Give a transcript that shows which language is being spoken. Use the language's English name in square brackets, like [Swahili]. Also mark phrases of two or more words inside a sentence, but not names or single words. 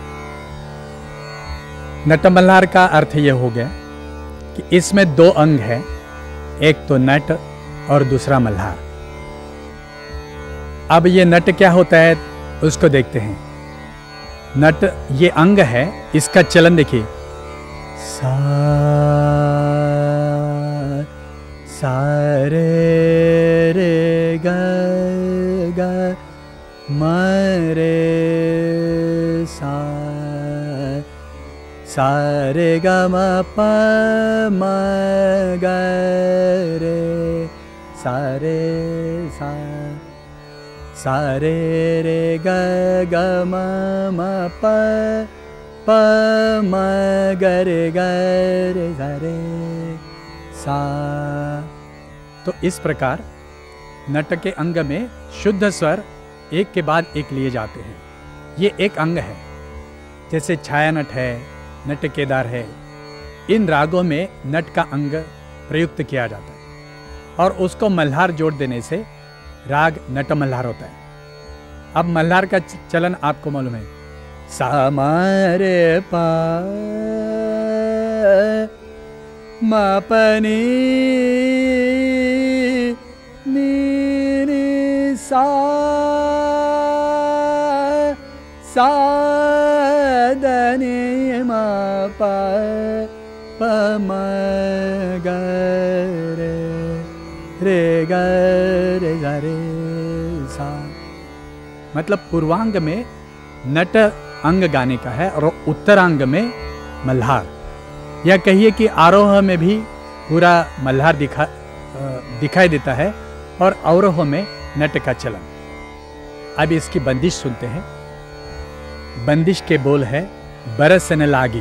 [Hindi] नट मल्हार का अर्थ यह हो गया कि इसमें दो अंग हैं, एक तो नट और दूसरा मल्हार। अब ये नट क्या होता है उसको देखते हैं। नट ये अंग है, इसका चलन देखिए। सा सा रे रे ग ग म रे सा सा रे ग म प म ग रे सा रे सा सा रे रे ग ग म म प प म ग रे ग रे सा रे सा। तो इस प्रकार नट के अंग में शुद्ध स्वर एक के बाद एक लिए जाते हैं। ये एक अंग है, जैसे छाया नट है, नट केदार है। इन रागों में नट का अंग प्रयुक्त किया जाता है और उसको मल्हार जोड़ देने से राग नट मल्हार होता है। अब मल्हार का चलन आपको मालूम है। सा म रे पा म प नी नी नी सा सा द नी म प प म ग रे रे ग रे ग रे सा। मतलब पूर्वांग में नट अंग गाने का है और उत्तरांग में मल्हार। या कहिए कि आरोह में भी पूरा मल्हार दिखाई देता है और अवरोह में नट का चलन। अब इसकी बंदिश सुनते हैं। बंदिश के बोल है बरसन लागी।